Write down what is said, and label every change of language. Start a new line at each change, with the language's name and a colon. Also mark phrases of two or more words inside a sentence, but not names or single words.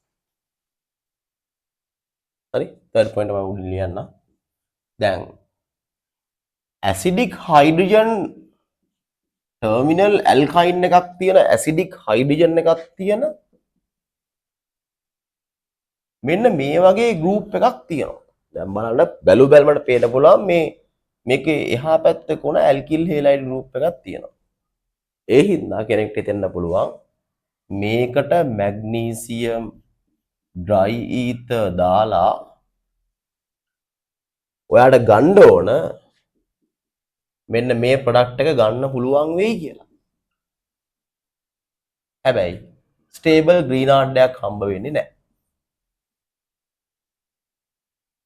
Sinhala: හරි third point එක මම උඩින් ලියන්න. දැන්
English: acidic hydrogen terminal alkyne
Sinhala: එකක් තියෙන
English: acidic hydrogen
Sinhala: එකක් තියෙන මෙන්න මේ වගේ group එකක් තියෙනවා. දැන් බලන්න බැලු බැලමට පේන්න පුළුවන් මේකේ එහා පැත්තේ කොන
English: alkyl halide group
Sinhala: එකක් තියෙනවා. ඒ හින්දා කෙනෙක්ට හිතෙන්න පුළුවන් මේකට
English: magnesium dry ether
Sinhala: දාලා ඔයාට ගන්න ඕන මෙන්න මේ ප්‍රොඩක්ට් එක ගන්න පුළුවන් වෙයි කියලා. හැබැයි stable Grignard එකක් හම්බ වෙන්නේ නැහැ.